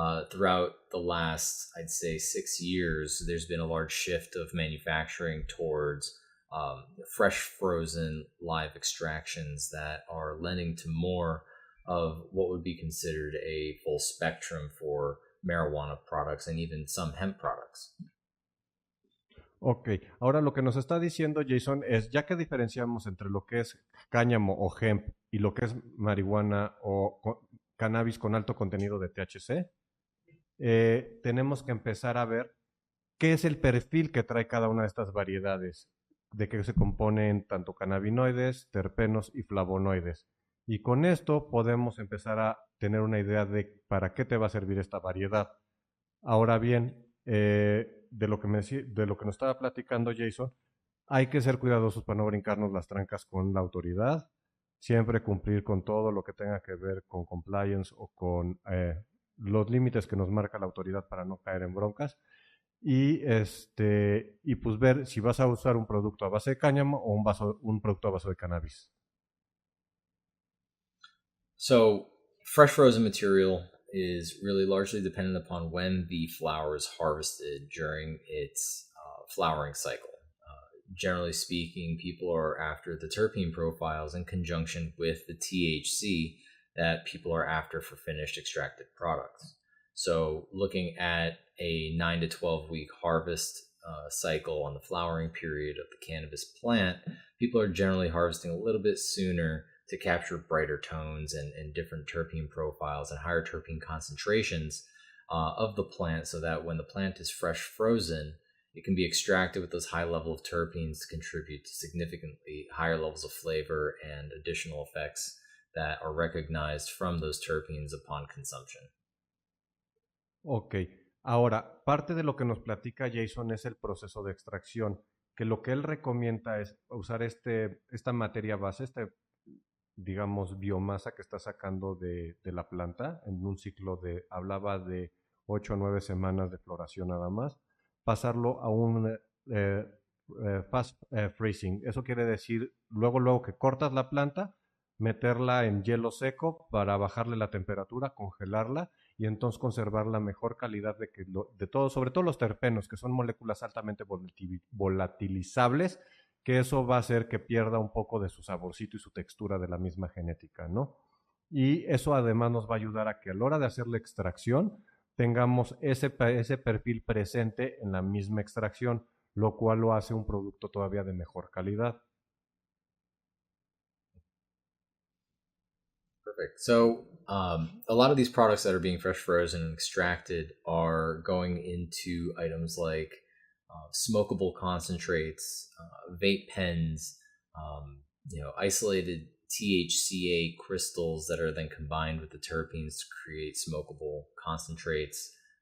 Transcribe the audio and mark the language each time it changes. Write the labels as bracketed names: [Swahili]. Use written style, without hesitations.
[English] Throughout the last, I'd say, 6 years, there's been a large shift of manufacturing towards fresh, frozen, live extractions that are lending to more of what would be considered a full spectrum for marijuana products and even some hemp products. [Spanish] Ok, ahora lo que nos está diciendo Jason es, ya que diferenciamos entre lo que es cáñamo o hemp y lo que es marihuana o cannabis con alto contenido de THC, tenemos que empezar a ver qué es el perfil que trae cada una de estas variedades, de que se componen tanto cannabinoides, terpenos y flavonoides. Y con esto podemos empezar a tener una idea de para qué te va a servir esta variedad. Ahora bien, de lo que nos estaba platicando Jason, hay que ser cuidadosos para no brincarnos las trancas con la autoridad, siempre cumplir con todo lo que tenga que ver con compliance o con los límites que nos marca la autoridad para no caer en broncas, y pues ver si vas a usar un producto a base de cáñamo o un producto a base de cannabis. [English] So fresh frozen material is really largely dependent upon when the flower is harvested during its flowering cycle. Generally speaking, people are after the terpene profiles in conjunction with the THC that people are after for finished extracted products. So looking at a 9 to 12 week harvest cycle on the flowering period of the cannabis plant, people are generally harvesting a little bit sooner to capture brighter tones and different terpene profiles and higher terpene concentrations of the plant, so that when the plant is fresh frozen, it can be extracted with those high level of terpenes to contribute to significantly higher levels of flavor and additional effects that are recognized from those terpenes upon consumption. [Spanish] Ok, ahora, parte de lo que nos platica Jason es el proceso de extracción, que lo que él recomienda es usar esta materia base, digamos, biomasa que está sacando de la planta en un ciclo hablaba de 8 o 9 semanas de floración nada más, pasarlo a un fast freezing. Eso quiere decir, luego que cortas la planta, meterla en hielo seco para bajarle la temperatura, congelarla y entonces conservar la mejor calidad de todo, sobre todo los terpenos, que son moléculas altamente volatilizables, que eso va a hacer que pierda un poco de su saborcito y su textura de la misma genética, ¿no? Y eso además nos va a ayudar a que a la hora de hacer la extracción tengamos ese perfil presente en la misma extracción, lo cual lo hace un producto todavía de mejor calidad. [English] Perfect. So a lot of these products that are being fresh frozen and extracted are going into items like smokable concentrates, vape pens, isolated THCA crystals that are then combined with the terpenes to create smokable concentrates.